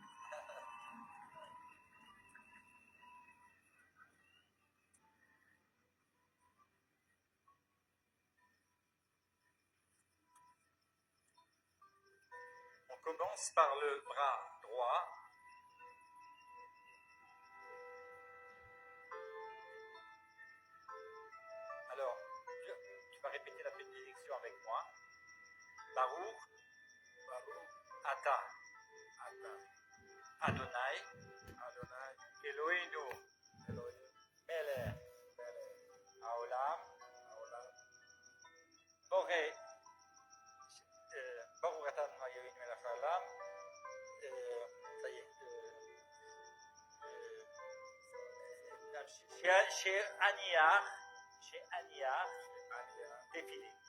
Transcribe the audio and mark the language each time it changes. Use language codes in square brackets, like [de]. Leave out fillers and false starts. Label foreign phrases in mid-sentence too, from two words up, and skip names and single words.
[fr] On commence par le bras droit. Alors, tu vas répéter la bénédiction avec moi. [he] ברוך, אתה, אדוני, אלוהינו, מלך, העולם, בורא, ברוך אתה אדוני אלוהינו מלך העולם. [fr] Ça y est. Chez Aniar, défilé.